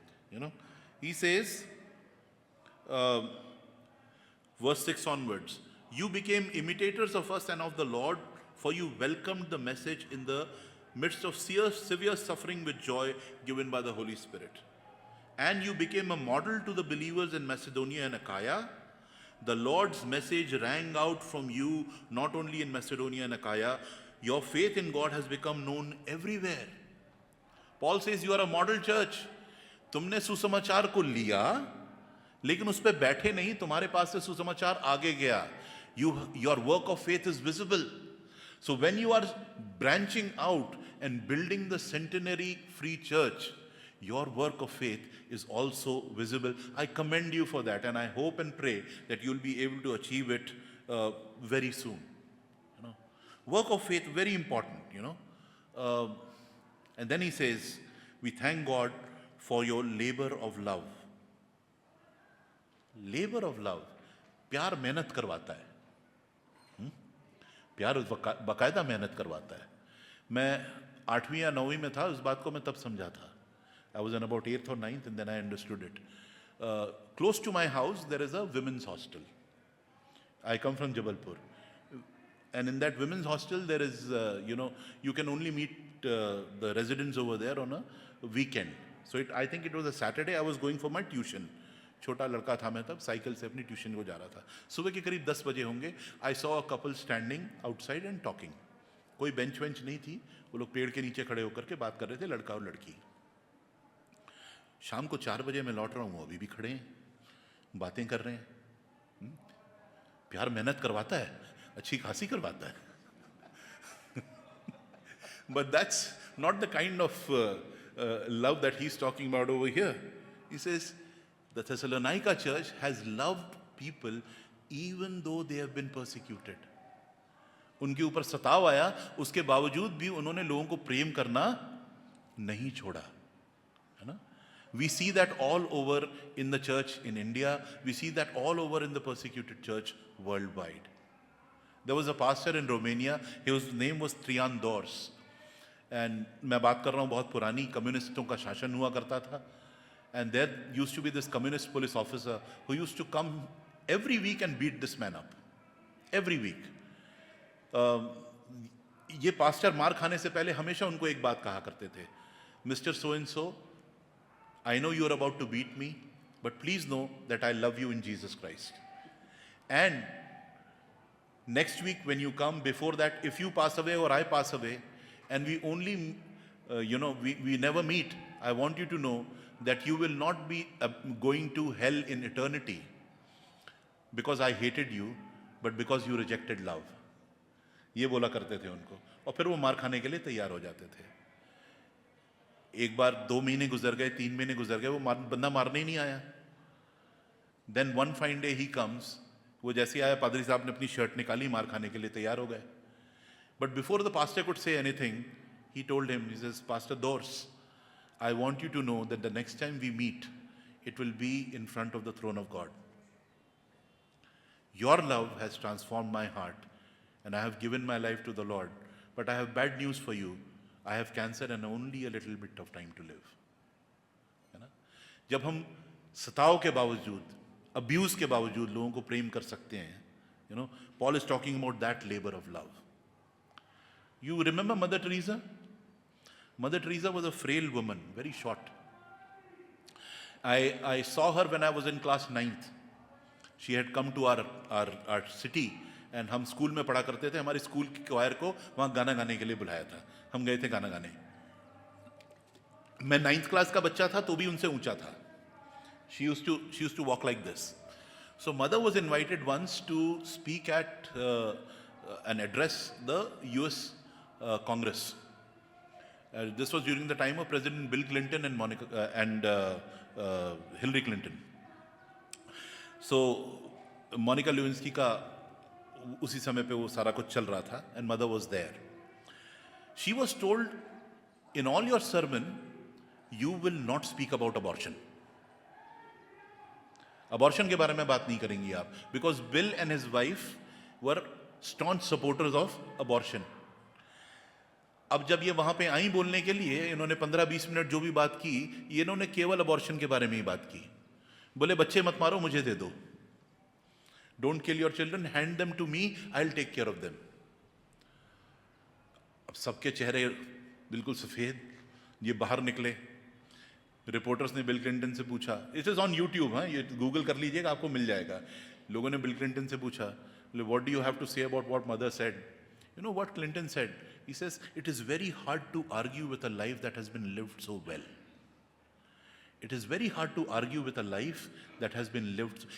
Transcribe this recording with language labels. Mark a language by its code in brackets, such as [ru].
[en] You know, he says, verse 6 onwards, you became imitators of us and of the Lord, for you welcomed the message in the midst of severe suffering with joy given by the Holy Spirit. And you became a model to the believers in Macedonia and Achaia. The Lord's message rang out from you, not only in Macedonia and Achaia. Your faith in God has become known everywhere. Paul says you are a model church. [hi] तुमने सुसमाचार को लिया, लेकिन उस पे बैठे नहीं, तुम्हारे पास से सुसमाचार आगे गया. [en] Your work of faith is visible. So when you are branching out and building the Centenary Free Church, your work of faith is also visible. I commend you for that, and I hope and pray that you'll be able to achieve it very soon. You know, work of faith, very important, you know. And then he says, we thank God for your labor of love. Labor of love. [hi] प्यार मेहनत करवाता है. प्यार बकायदा मेहनत करवाता है. मैं 8वीं या 9वीं में था, उस बात को मैं तब समझा था. [en] I was in about 8th or 9th, and then I understood it. Close to my house, there is a women's hostel. I come from Jabalpur. And in that women's hostel, there is, you know, you can only meet the residents over there on a weekend. So I think it was a Saturday. I was going for my tuition. [hi] छोटा लड़का था मैं तब, cycle से अपनी tuition को जा रहा था. सुबह के करीब 10 बजे होंगे. [en] I saw a couple standing outside and talking. [hi] कोई बेंच वेंच नहीं थी, वो लोग पेड़ के नीचे खड़े होकर के बात कर रहे थे, लड़का और लड़की. शाम को 4 बजे मैं लौट रहा हूँ, वो अभी भी खड़े हैं, बातें कर रहे हैं. प्यार मेहनत करवाता है, अच्छी खासी करवाता है. [en] But that's not the kind of love that he's talking about over here. He says, the Thessalonica church has loved people even though they have been persecuted. [hi] उनके ऊपर सताव आया, उसके बावजूद भी उन्होंने लोगों को प्रेम करना नहीं छोड़ा. है ना? [en] We see that all over in the church in India. We see that all over in the persecuted church worldwide. There was a pastor in Romania. His name was Trian Dors. [hi] And मैं बात कर रहा हूँ बहुत पुरानी, कम्युनिस्टों का शासन हुआ करता था. [en] And there used to be this communist police officer who used to come every week and beat this man up. Every week. [hi] ये पास्टर मार खाने से पहले हमेशा उनको एक बात कहा करते थे. [en] Mr. So-and-so, I know you are about to beat me, but please know that I love you in Jesus Christ. And next week when you come, before that, if you pass away or I pass away, and we only, we never meet, I want you to know that you will not be going to hell in eternity because I hated you, but because you rejected love. [hi] ये बोला करते थे उनको, और फिर वो मार खाने के लिए तैयार हो जाते थे. एक बार 2 महीने गुजर गए, 3 महीने गुजर गए, वो बंदा मारने ही नहीं आया. [en] Then one fine day he comes, [hi] वो जैसे आया, पादरी साहब ने अपनी शर्ट निकाली, मार खाने के लिए तैयार हो गए. [en] But before the pastor could say anything, he told him, he says, Pastor Dors, I want you to know that the next time we meet, it will be in front of the throne of God. Your love has transformed my heart, and I have given my life to the Lord. But I have bad news for you. I have cancer and only a little bit of time to live. [hi] है ना? जब हम सताव के बावजूद, abuse के बावजूद लोगों को प्रेम कर सकते हैं, [en] Paul is talking about that labor of love. You remember Mother Teresa? Mother Teresa was a frail woman, very short. I saw her when I was in class 9th. She had come to our city, and [hi] हम school में पढ़ा करते थे. हमारे school की क्वायर को वहाँ गाना गाने के लिए बुलाया था. हम गए थे गाना गाने. मैं 9th क्लास का बच्चा था तो भी उनसे ऊंचा था. [en] She used to walk like this. So mother was invited once to speak at and address the US Congress. This was during the time of President Bill Clinton and Hillary Clinton. So [hi] Monika ल्यूइंस्की का उसी समय पे वो सारा कुछ चल रहा था, [en] And Mother was there. She was told, in all your sermon you will not speak about abortion. [hi] Abortion के बारे में बात नहीं करेंगी आप, [en] Because Bill and his wife were staunch supporters of abortion. [hi] अब जब ये वहां पे आई बोलने के लिए, इन्होंने 15-20 मिनट जो भी बात की, ये इन्होंने केवल अबॉर्शन के बारे में ही बात की. बोले बच्चे मत मारो, मुझे दे दो. [en] Don't kill your children, hand them to me, I will take care of them. [hi] अब सबके चेहरे बिल्कुल सफेद. ये बाहर निकले. रिपोर्टर्स ने बिल क्लिंटन से पूछा, [en] it is on YouTube, [hi] हाँ, ये गूगल कर लीजिएगा, आपको मिल जाएगा. लोगों ने बिल क्लिंटन से पूछा, [en] What do you have to say about what Mother said? You know what Clinton said? He says, it is very hard to argue with a life that has been lived so well. It is very hard to argue with a life that has been lived.